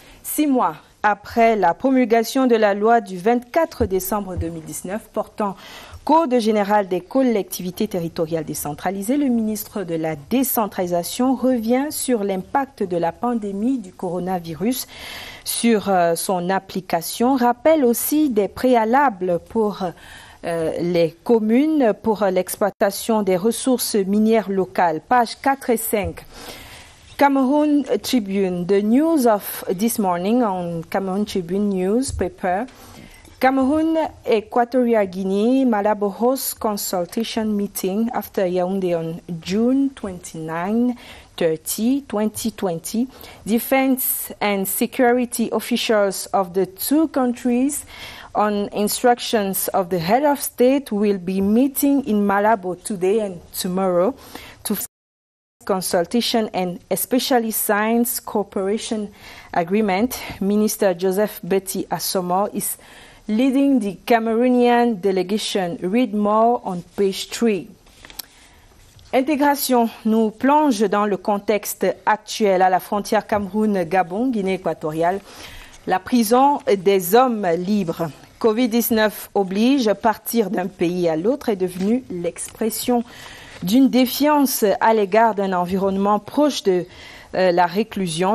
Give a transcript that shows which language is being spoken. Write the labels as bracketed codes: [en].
[fr] 6 mois après la promulgation de la loi du 24 décembre 2019 portant Code général des collectivités territoriales décentralisées, le ministre de la décentralisation revient sur l'impact de la pandémie du coronavirus sur son application, rappelle aussi des préalables pour les communes pour l'exploitation des ressources minières locales. Pages 4 et 5. [en] Cameroon Tribune, the news of this morning on Cameroon Tribune newspaper. Cameroon, Equatorial Guinea, Malabo hosts consultation meeting after Yaoundé on June 29, 30, 2020. Defense and security officials of the two countries, on instructions of the head of state, will be meeting in Malabo today and tomorrow to consultation and especially science cooperation agreement. Minister Joseph Betty Assomo is leading the Cameroonian delegation. Read more on page 3. [fr] Intégration nous plonge dans le contexte actuel à la frontière Cameroun-Gabon, Guinée équatoriale. La prison des hommes libres. Covid-19 oblige, partir d'un pays à l'autre est devenu l'expression d'une défiance à l'égard d'un environnement proche de la réclusion.